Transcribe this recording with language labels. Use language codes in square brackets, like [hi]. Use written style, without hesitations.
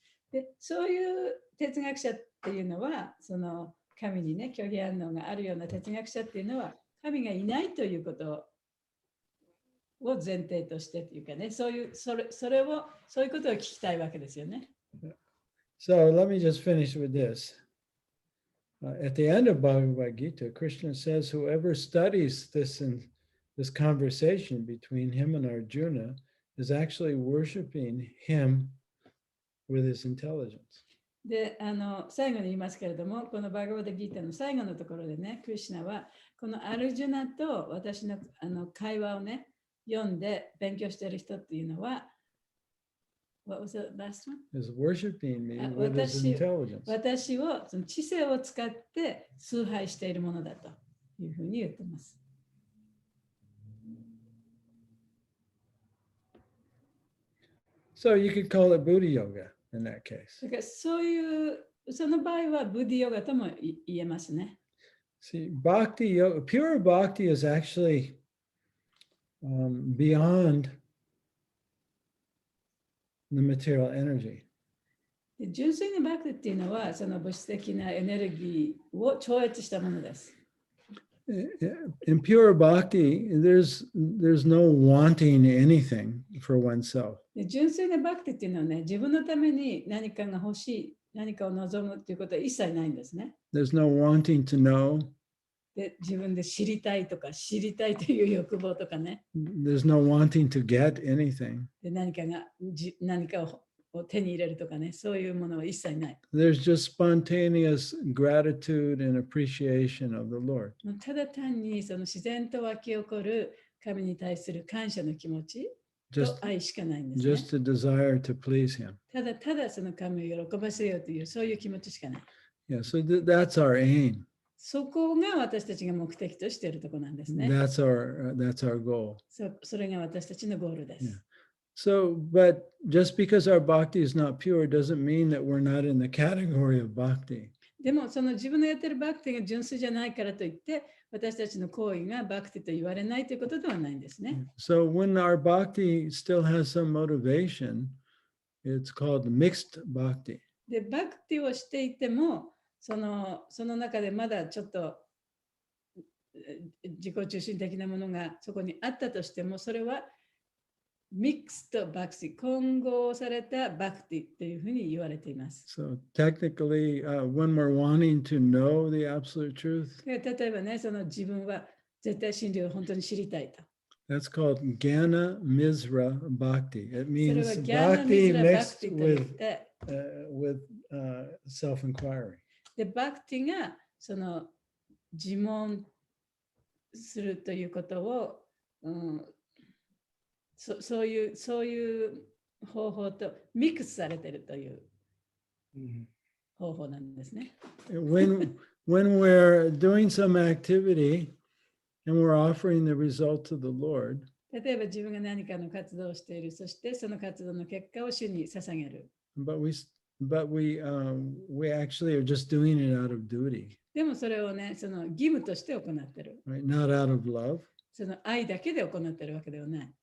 [ja] でそういう哲学者っていうのは、その神にね、拒否反応があるような哲学者っていうのは、神がいないということを前提としてというかね、そういうことを聞きたいわけですよね。 [en] So let me just finish with this. At the end of Bhagavad Gita, Krishna says, whoever studies this conversation between him and Arjuna is actually worshiping him with his intelligence. [ja] で、最後に言いますけれども、このバガバッドギータの最後のところでね、クリシュナは、このアルジュナと私の会話をね、読んで勉強している人っていうのは、 [en] What was the last one? Is worshiping me with his intelligence. [ja] 私をその知性を使って崇拝しているものだというふうに言っています。 [en] So you could call it Buddha yoga in that case. [ja] だからその場合はブディヨガとも言えますね。 [en] See, bhakti yoga, pure bhakti is actually beyond the material energy. [ja] で純粋なバクティっていうのは、その物質的なエネルギーを超越したものです。 [en] In pure bhakti, there's no wanting anything for oneself. [ja] で純粋なバクティっていうのはね、自分のために何かが欲しい、何かを望むっていうことは一切ないんですね。 [en] There's no wanting to know. [ja] で自分で知りたいとか、知りたいという欲望とかね。 [en] There's no wanting to get anything. [ja] で何かを手に入れるとかね、そういうものは一切ない。 [en] There's just spontaneous gratitude and appreciation of the Lord. [ja] ただ単にその自然と湧き起こる神に対する感謝の気持ちと愛しかないんですね。 [en] Just a desire to please Him. [ja] ただその神を喜ばせようというそういう気持ちしかない。 [en] Yeah, so that's our aim. [ja] そこが私たちが目的としているところなんですね。 [en] That's our goal. [ja] それが私たちのゴールです。 [en] Yeah. So, but just because our bhakti is not pure doesn't mean that we're not in the category of bhakti. [ja] でもその自分のやってるバクティが純粋じゃないからといって私たちの行為がバクティと言われないということではないんですね。 [en] So when our bhakti still has some motivation, it's called mixed bhakti. [ja] で、バクティをしていてもその中でまだちょっと自己中心的なものがそこにあったとしてもそれはミックスとバクティ、混合されたバクティというふうに言われています。 [en] So technically, when we're wanting to know the absolute truth, [ja] 例えばね、その自分は絶対真理を本当に知りたいと。 [en] that's called Jnana Misra Bhakti. It means [ja] はギャーナミ [en] bhakti [ja] ズラバク [en] mixed [ja] ティといって、 [en] with self-inquiry. [ja] で、バクティがその自問するということを、そういう方法とミックスされているという方法なんですね。 [en] When we're doing some activity and we're offering the result to the Lord, [ja] 例えば自分が何かの活動をしている、そしてその活動の結果を主に捧げる。 [en] but we actually are just doing it out of duty, [ja] でもそれをね、その義務として行っている。 [en] right? Not out of love. [ja] その愛だけで行っているわけではない。